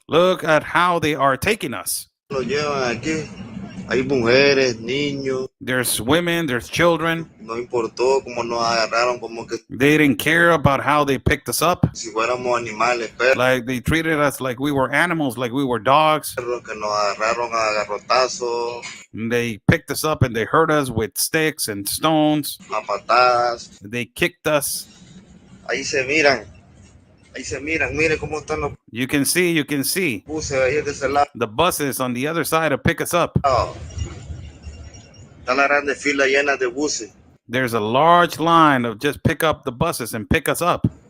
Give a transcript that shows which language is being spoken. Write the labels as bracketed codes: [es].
[en] Look at how they are taking us. [es] lo llevan aquí. Hay mujeres, niños. [en] There's women, there's children. [es] No importó cómo nos agarraron, como que [en] They didn't care about how they picked us up. [es] si fuéramos animales, perros, [en] Like they treated us like we were animals, like we were dogs. [es] que nos agarraron a garrotazos, [en] And they picked us up and they hurt us with sticks and stones. [es] a patadas. [en] They kicked us. [es] Ahí se miran. Ahí se miran. Mire cómo están los [en] You can see [es] buses ahí de ese lado. [en] the buses on the other side to pick us up. [es] Están las grandes filas llenas de buses. [en] There's a large line of just pick up the buses and pick us up,